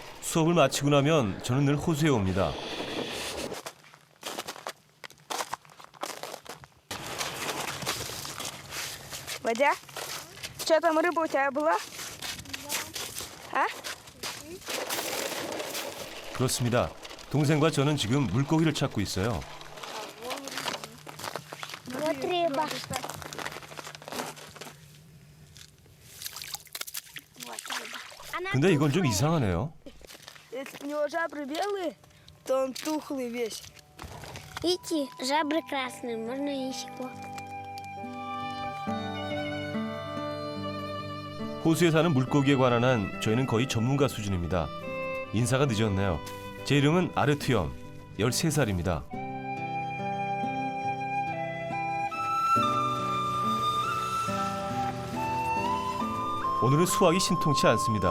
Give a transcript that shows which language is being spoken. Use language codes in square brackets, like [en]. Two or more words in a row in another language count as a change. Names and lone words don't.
[ko] 수업을 마치고 나면 저는 늘 호수에 옵니다. [ru] Водя? Что там рыба у тебя была? А? [ko] 그렇습니다. 동생과 저는 지금 물고기를 찾고 있어요. [ru] Вот рыба. [ko] 근데 이건 좀 이상하네요. [ru] Если у него жабры белые, то он тухлый весь. Видите, жабры красные, можно есть его. [ko] 호수에 사는 물고기에 관한 한 저희는 거의 전문가 수준입니다. 인사가 늦었네요. 제 이름은 아르투염, 13살입니다. 오늘은 수학이 신통치 않습니다.